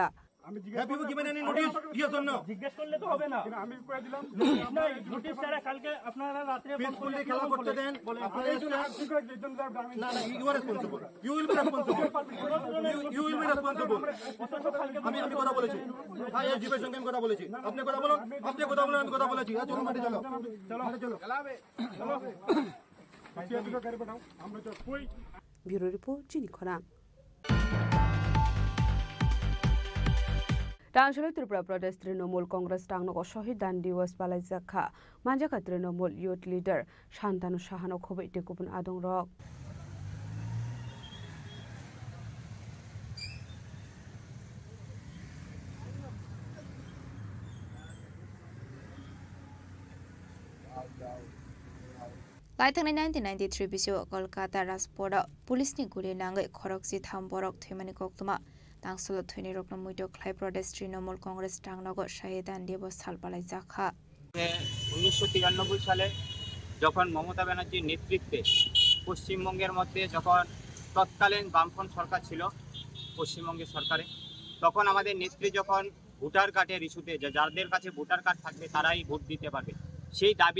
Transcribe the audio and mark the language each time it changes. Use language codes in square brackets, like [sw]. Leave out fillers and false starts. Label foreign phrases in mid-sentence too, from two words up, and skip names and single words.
[bn] আমি জিজ্ঞেস করলে তো হবে না আমি কয়ে দিলাম নোটিশ ছাড়া কালকে আপনারা রাতে পেসফুলি খেলা করতে দেন আপনারা না না [en] You are responsible you will be responsible you will be responsible [bn] আমি কথা বলেছি হ্যাঁ এই জীবের সঙ্গে কথা বলেছি আপনি কথা বলুন আমি কথা বলেছি চলো মাঠে চলো মাঠে চলো খেলাবে চলো [en] Bureau Report [trp] চিনি খরাং। Tangshalo Tripura Pradesh Trinamool Congress Tangnago Shahid Dan Diwas Balaijakha Manjaka Trinamool Youth Leader Shantanu Shahano Khobe Tekupun Adong Rok. Laithang 1993 bisu Kolkata Raspora Police ni guli nangai khorokji tham borok themani koktuma Tangshalo thweni rokna muido Khlai Pradesh Trinamool Congress Tangnago Shahidan Diwas Salbalai Jakha [bn] 1993 সালে যখন মমতা ব্যানার্জির নেতৃত্বে পশ্চিমবঙ্গের মধ্যে যখন তৎকালীন বামফ্রন্ট সরকার ছিল পশ্চিমবঙ্গের সরকারে তখন আমাদের নেত্রী যখন [en] voter card's [bn] ইস্যুতে যাদের কাছে [en] voter card [bn] থাকবে তারাই ভোট দিতে পারবে সেই দাবি